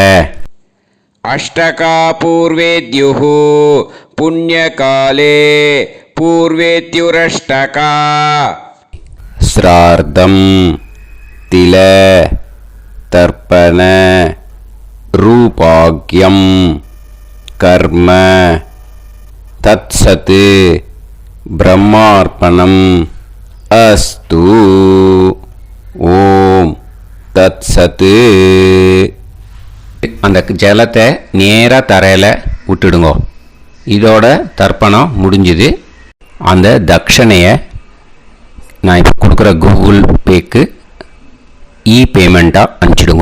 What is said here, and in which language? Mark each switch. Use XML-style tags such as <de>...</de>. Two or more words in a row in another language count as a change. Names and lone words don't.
<sa>अष्टकापूर्वेद्युः पुण्यकाले पूर्वेद्युरष्टका. श्रार्धं तिल तर्पण रूपाग्यं कर्म तत्सत् ब्रह्मार्पणम् अस्तु. ॐ तत् सत्.</sa> <ta>அந்த ஜலத்தை நேராக தரையில் விட்டுடுங்க. இதோட தர்ப்பணம் முடிஞ்சுது. அந்த தட்சணையை நான் இப்போ கொடுக்குற கூகுள் பேக்கு பேமெண்ட்டாக அனுப்பிச்சிடுங்க.</ta>